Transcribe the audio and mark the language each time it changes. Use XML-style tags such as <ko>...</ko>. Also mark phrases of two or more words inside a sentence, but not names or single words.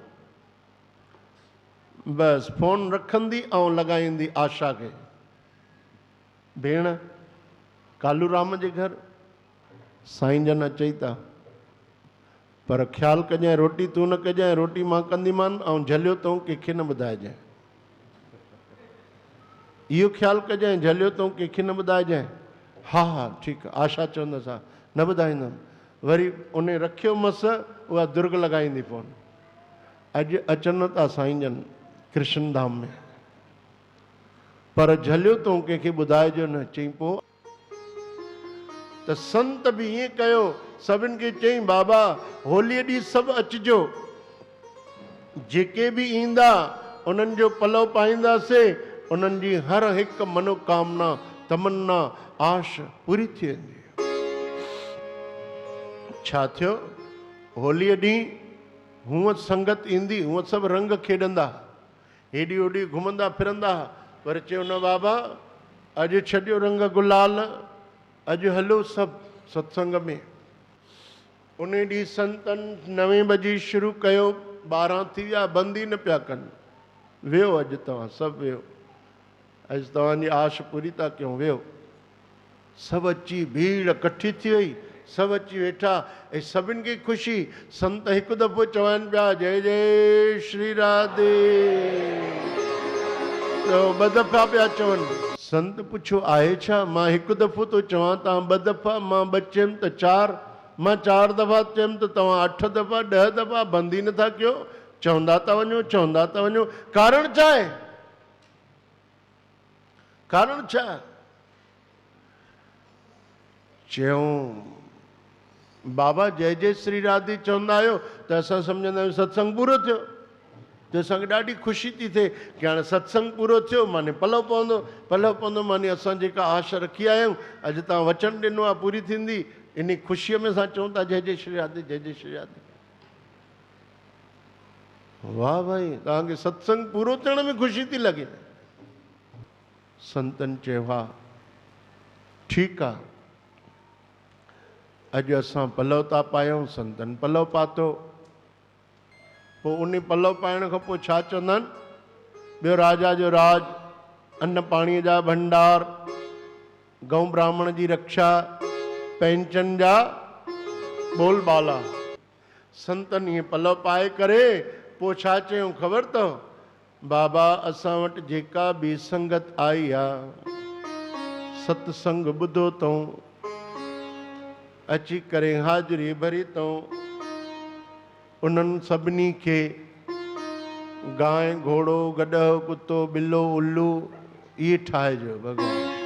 <sd>बसि फोन रखंदी ऐं लॻाईंदी आशा खे, भेण कालूराम जे घर साईं जन अचई था, पर ख़्यालु कजांइ रोटी तूं न कजांइ, रोटी मां कंदीमान ऐं झलियो तूं कंहिंखे न ॿुधाइजांइ। इहो ख़्यालु कजांइ, झलियो तूं कंहिंखे न ॿुधाइजांइ। हा हा ठीकु आहे, आशा चवंदसि हा न ॿुधाईंदमि। वरी उन रखियो मस, उहा दुर्ग लॻाईंदी फोन, अॼु अचनि था साईं जन कृष्ण धाम में, पर झलियो तूं कंहिंखे ॿुधाइजो न। चई पोइ त संत बि ईअं कयो, सभिनि खे चई बाबा होलीअ ॾींहुं सभु अचिजो, जेके बि ईंदा उन्हनि जो पलव पाईंदासीं, उन्हनि जी हर हिकु मनोकामना तमन्ना आश पूरी थी वेंदी। छा थियो? होलीअ ॾींहुं हूअं संगत ईंदी, हूअं सभु रंग खेॾंदा, हेॾी होॾी घुमंदा फिरंदा, पर चयो न बाबा अॼु छॾियो रंग गुलाल, अॼु हलो सभु सत्संग में। उन ॾींहुं संतनि 9 बजे शुरू कयो, 12 थी विया, बंदि ई न पिया कनि। वियो अॼु तव्हां सभु वियो, अॼु तव्हांजी आश पूरी था कयूं, वियो। सभु अची भीड़ इकट्ठी थी वई, सभु अची वेठा ऐं सभिनि खे ख़ुशी। संत हिकु दफ़ो चवनि पिया जय जय श्री राधे। तो ॿ दफ़ा पिया चवनि। संत पुछो आहे छा? मां हिकु दफ़ो तो चवां, तव्हां ॿ दफ़ा, मां ॿ चयमि त 4, मां 4 दफ़ा चयमि त तव्हां 8 दफ़ा 10 दफ़ा बंदि ई नथा कयो, चवंदा था वञो, चवंदा था वञो। कारण छा आहे? कारण छा? चयूं बाबा जय जय श्री राधे चवंदा आहियो त असां सम्झंदा आहियूं सत्संग पूरो थियो, त असांखे ॾाढी ख़ुशी थी थिए कि हाणे सत्संग पूरो थियो, माने पलव पवंदो, माने असां जेका आश रखी आया आहियूं, अॼु तव्हां वचन ॾिनो आहे पूरी थींदी, इन ख़ुशीअ में असां चऊं था जय जय श्री राधे, जय जय श्री राधे। वाह भाई, तव्हांखे सत्संग पूरो थियण में ख़ुशी थी लॻे। संतन चयो हा ठीकु आहे, अॼु असां पलव था पायूं, संतन पलव पातो, पोइ उन पलव पाइण खां पोइ छा चवंदा आहिनि? ॿियो राजा जो राज, अन्न पाणीअ जा भंडार, गऊ ब्राह्मण जी रक्षा, पैंचन जा बोलबाला। संतनि इहे पलव पाए करे पोइ छा चयूं ख़बर अथव? बाबा असां वटि जेका बि संगत आई आहे, सत्संग ॿुधो अथऊं, अची करे हाज़िरी भरी अथऊं, उन्हनि सभिनी खे गांइ घोड़ो गॾहो कुतो बिलो उल्लू इहे ठाहिजो भॻवान।</sd>